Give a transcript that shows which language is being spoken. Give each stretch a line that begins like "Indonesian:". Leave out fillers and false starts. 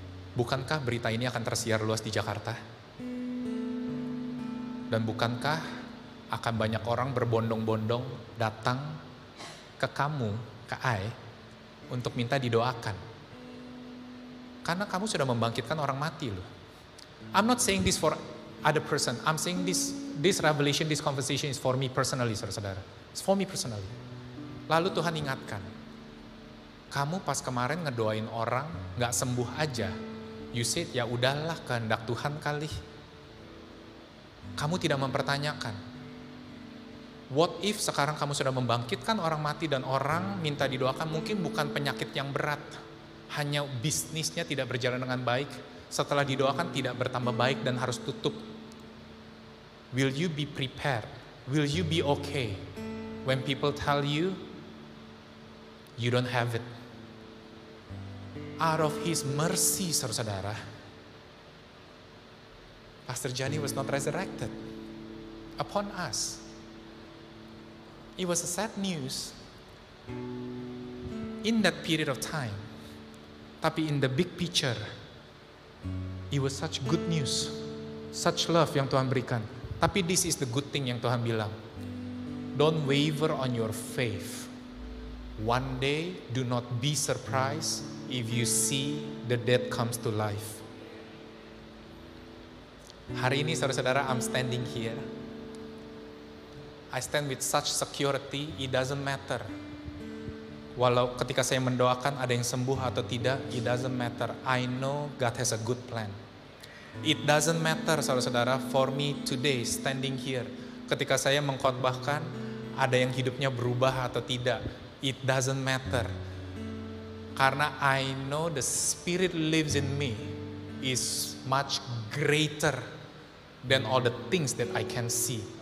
Indonesian: Bukankah berita ini akan tersiar luas di Jakarta? Dan bukankah akan banyak orang berbondong-bondong datang ke kamu, ke I, untuk minta didoakan. Karena kamu sudah membangkitkan orang mati loh.
English: I'm not saying this for other person. I'm saying this revelation, this conversation is for me personally,
Indonesian: saudara-saudara.
English: It's for me personally.
Indonesian: Lalu Tuhan ingatkan, kamu pas kemarin ngedoain orang nggak sembuh aja,
English: you said
Indonesian: ya udahlah kehendak Tuhan kali. Kamu tidak mempertanyakan.
English: What if
Indonesian: sekarang kamu sudah membangkitkan orang mati dan orang minta didoakan, mungkin bukan penyakit yang berat, hanya bisnisnya tidak berjalan dengan baik, setelah didoakan tidak bertambah baik dan harus tutup
English: Will you be prepared? Will you be okay when people tell you you don't have it? Out of His mercy,
Indonesian: saudara-saudara,
English: Pastor Johnny was not resurrected upon us. It was a sad news in that period of time.
Indonesian: Tapi
English: in the big picture, it was such good news, such love
Indonesian: yang Tuhan berikan. Tapi
English: this is the good thing
Indonesian: yang Tuhan bilang.
English: Don't waver on your faith. One day, do not be surprised if you see the dead comes to life.
Indonesian: Hari ini saudara-saudara,
English: I'm standing here. I stand with such security, it doesn't matter.
Indonesian: Walau ketika saya mendoakan ada yang sembuh atau tidak,
English: it doesn't matter. I know God has a good plan. It doesn't matter,
Indonesian: saudara-saudara,
English: for me today standing here.
Indonesian: Ketika saya mengkhotbahkan, ada yang hidupnya berubah atau tidak.
English: It doesn't matter.
Indonesian: Karena
English: I know the Spirit lives in me is much greater than all the things that I can see.